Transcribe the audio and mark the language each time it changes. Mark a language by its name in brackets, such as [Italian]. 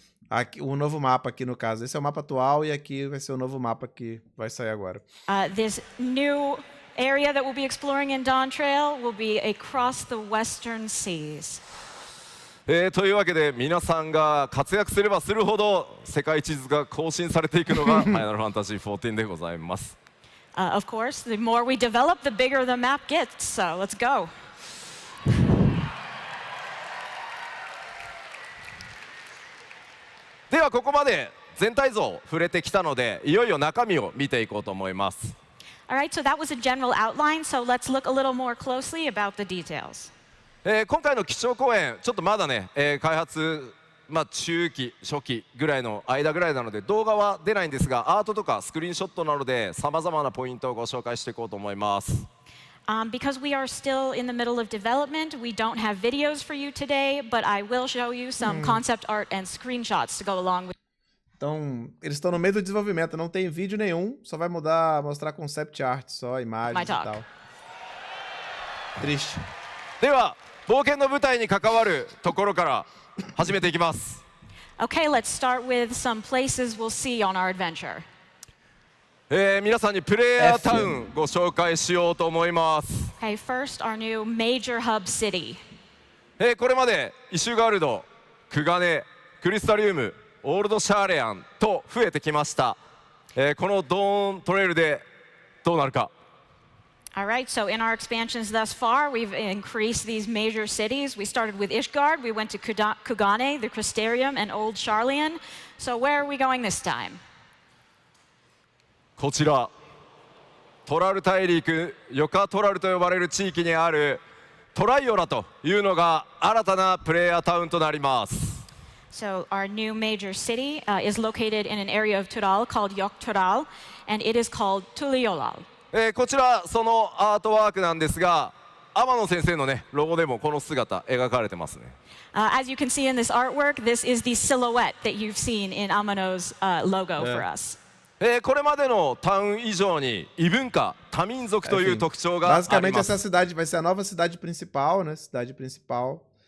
[Portuguese] Aqui, o novo mapa aqui no caso. Esse é o mapa atual e aqui vai ser o novo mapa que vai sair agora. [English] This new area that we'll be exploring in Dawn Trail will be across the western seas. [Japanese] というわけで皆さんが活躍すればするほど世界地図が更新されていくのがファイナルファンタジー14でございます。 [English] Of course, the more we develop, the bigger the map gets. So let's go. [Japanese] ではここまで全体像を触れてきたのでいよいよ中身を見ていこうと思います。 [English] All right, so that was a general outline. So let's look a little more closely about the details. [Japanese] 今回の基調講演ちょっとまだね、開発、中期初期ぐらいの間ぐらいなので動画は出ないんですがアートとかスクリーンショットなどでさまざまなポイントをご紹介していこうと思います。 [English] Because we are still in the middle of development, we don't have videos for you today, but I will show you some concept art and screenshots to go along with. [Portuguese] Então, eles estão no meio do desenvolvimento, não tem vídeo nenhum, só vai mostrar concept art, só imagens e tal. Triste. [Japanese] では冒険の舞台に関わるところから始めていきます。 [English] Okay, let's start with some places we'll see on our adventure. [Japanese] 皆さんにプレイヤータウンご紹介しようと思います。 [English] Okay, first, our new major hub city. [Japanese] これまでイシュガルド、クガネ、クリスタリウム、オールドシャーレアンと増えてきました。このドーントレイルでどうなるか。 [English] All right, so in our expansions thus far, we've increased these major cities. We started with Ishgard, we went to Kugane, the Crystarium, and Old Charlian. So where are we going this time? [Japanese] こちらトラル大陸ヨカトラルと呼ばれる地域にあるトライオラというのが新たなプレイヤータウンとなります。 [English] So our new major city is located in an area of Tural called Yok Tural, and it is called Tuliolal. [Japanese] こちらそのアートワークなんですが天野先生のねロゴでもこの姿描かれてますね。 [English] As you can see in this artwork, this is the silhouette that you've seen in Amano's logo for us. [Japanese] これまでのタウン以上に異文化、多民族という特徴があり [Portuguese] Basicamente [Japanese] ます。 [Portuguese] essa cidade vai ser a nova cidade principal, né? Cidade principal.